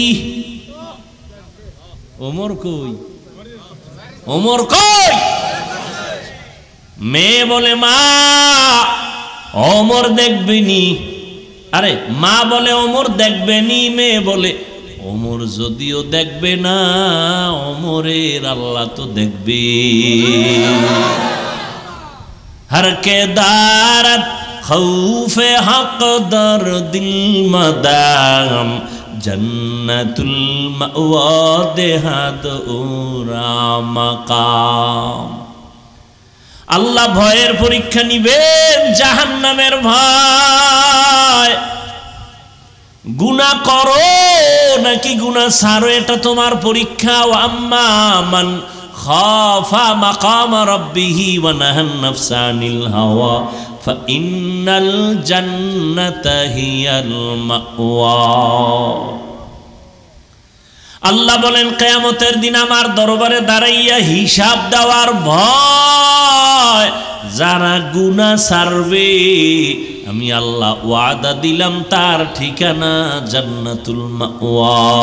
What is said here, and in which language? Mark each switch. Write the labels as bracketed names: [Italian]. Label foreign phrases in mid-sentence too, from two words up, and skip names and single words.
[Bangla] ওমর কই? ওমর কই? মেয়ে বলে মা ওমর দেখবেনি। আরে মা বলে ওমর দেখবেনি, মেয়ে বলে ওমর যদিও দেখবে না, ওমরের আল্লাহ তো দেখবে। [Persian] هر که دارد خوف حق در دل مدام جنت‌المأوی دهد او را مقام. [Bangla] আল্লাহ ভয়ের পরীক্ষা নিবেন, জাহান্নামের ভয়। গুনাহ করো নাকি গুনাহ ছাড়ো, এটা তোমার পরীক্ষা। [Arabic] وأما من خاف مقام ربه ونهى النفس عن الهوى فإن الجنة هي المأوى. [Bangla] আল্লাহ বলেন কিয়ামতের দিন আমার দরবারে দাঁড়াইয়া হিসাব দেওয়ার ভয়। যারা গুনাহ ছাড়বে আমি আল্লাহ ওয়াদা দিলাম তার ঠিকানা [Arabic] جنة المأوى.